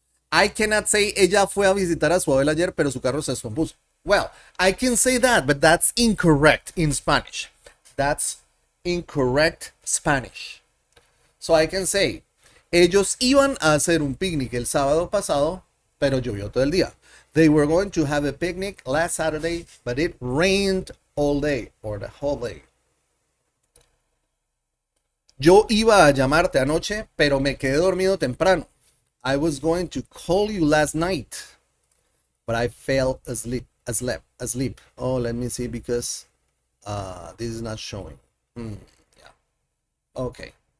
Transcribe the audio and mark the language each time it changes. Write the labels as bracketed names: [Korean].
[English] I cannot say [Spanish] ella fue a visitar a su abuela ayer, pero su carro se descompuso. [English] Well, I can say that, but that's incorrect in Spanish. That's incorrect Spanish. So I can say, [Spanish] ellos iban a hacer un picnic el sábado pasado, pero llovió todo el día. [English] They were going to have a picnic last Saturday, but it rained all day or the whole day. [Spanish] Yo iba a llamarte anoche, pero me quedé dormido temprano. [English] I was going to call you last night, but I fell asleep. Oh, let me see, because this is not showing. Yeah. Okay.